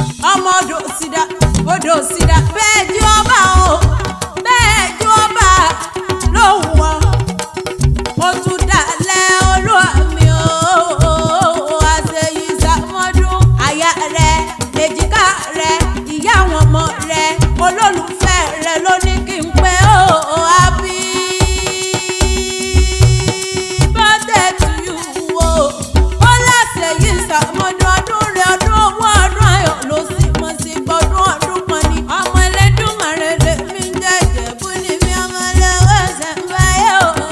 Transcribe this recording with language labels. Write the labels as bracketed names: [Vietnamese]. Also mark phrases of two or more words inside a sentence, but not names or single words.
[Yoruba] Ọmọ odò sídà, odò sídà, bẹ́ẹ̀ jí ọba o, bẹ́ẹ̀ jí ọba ló wù ọ́. Ó tún dalẹ̀ olúwa mi o, àṣeyí sàmọ́dún. Aya rẹ̀, èjìká rẹ̀, ìyá àwọn ọmọ rẹ̀, olólùfẹ́ rẹ̀ ló ní kí n pé o, [English] happy birthday to you o. [Yoruba] Ó láṣeyí sàmọ́dún, ọdún rẹ̀, ọdún owó, ọdún ayọ̀ ló sì mọ̀ sí gbọ́dún ọdún kan ni. Ọmọ Elédùmarè lèmi ń jẹ́, Ìjẹ̀bú ni mi, ọmọ olówó ṣẹ̀ǹbáyé o.